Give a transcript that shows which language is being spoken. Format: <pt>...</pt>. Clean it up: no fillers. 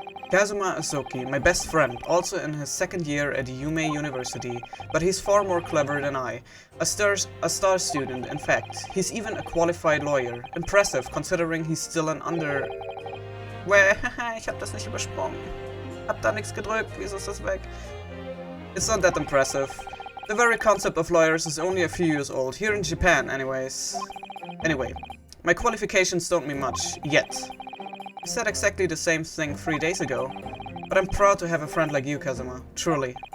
<en>Kazuma Asoki, my best friend, also in his second year at Yume University, but he's far more clever than I. A star student, in fact. He's even a qualified lawyer. Impressive, considering he's still an under...</en> <de>Ich hab das nicht übersprungen. Hab da nichts gedrückt, wieso ist das weg?</de> <en>It's not that impressive. The very concept of lawyers is only a few years old, here in Japan anyways. Anyway, my qualifications don't mean much, yet. I said exactly the same thing 3 days ago, but I'm proud to have a friend like you, Kazuma, truly.</en>